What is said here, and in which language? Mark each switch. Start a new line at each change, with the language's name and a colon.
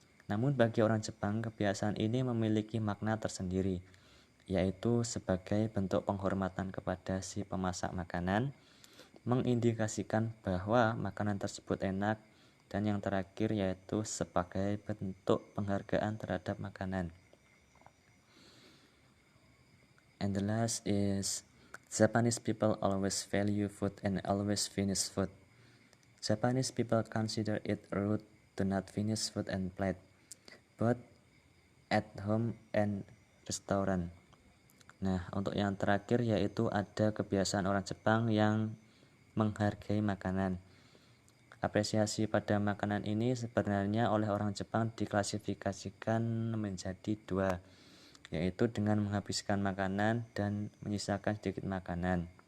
Indonesian: Namun bagi orang Jepang, kebiasaan ini memiliki makna tersendiri, yaitu sebagai bentuk penghormatan kepada si pemasak makanan, mengindikasikan bahwa makanan tersebut enak, dan yang terakhir yaitu sebagai bentuk penghargaan terhadap makanan.
English: And the last is Japanese people always value food and always finish food. Japanese people consider it rude to not finish food and plate, both at home and restaurant.
Indonesian: Nah, untuk yang terakhir yaitu ada kebiasaan orang Jepang yang menghargai makanan. Apresiasi pada makanan ini sebenarnya oleh orang Jepang diklasifikasikan menjadi dua, yaitu dengan menghabiskan makanan dan menyisakan sedikit makanan.